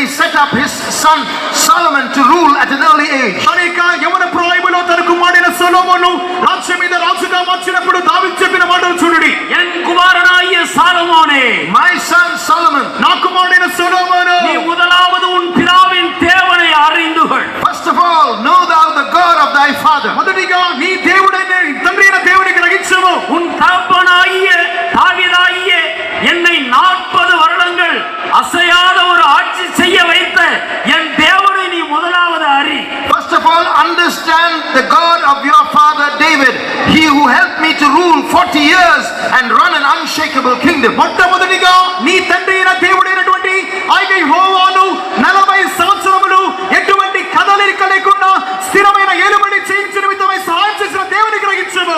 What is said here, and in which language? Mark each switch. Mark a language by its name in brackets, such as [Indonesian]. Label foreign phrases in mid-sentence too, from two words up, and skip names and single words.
[English] set up his son Solomon to rule at an early age. [Telugu] అనేక యవన ప్రాయములో తన కుమారుడైన సొలొమోను రాజ్యం మీద రాజుగా మార్చినప్పుడు దావీదు చెప్పిన మాటలు చూడండి. [Tamil] என் குமாரனாகிய சாலமோனே, [English] My son Solomon, [Telugu] నా కుమారుడైన సొలొమోను, [Tamil] நீ முதலாவது உன் பிதாவின் தேவனை அறிந்து கொள். [English] first of all, know thou the God of thy father. [Telugu] మొదటిగా నీ దేవుడైన తండ్రి అయిన దేవుని గ్రహించుము. [Tamil] உன் தகப்பனாகிய தாவீதாகிய என்னை 40 வருடங்கள் அசையாத ஒரு ஆட்சி செய்ய வைத்த என் தேவனை நீ முதலாவது அறி. [English] First of all, understand the God of your father David, he who helped me to rule 40 years and run an unshakable kingdom. [Telugu] మొట్టమొదటిగా నీ తండ్రి అయిన దేవుడైనటువంటి ఆయన యెహోవాను 40 సంవత్సరములు ఎటువంటి కదలిక లేకుండా స్థిరమైన ఏలుబడి చేయించిన నిమిత్తమై సహాయం చేసిన దేవుని గ్రహించుము.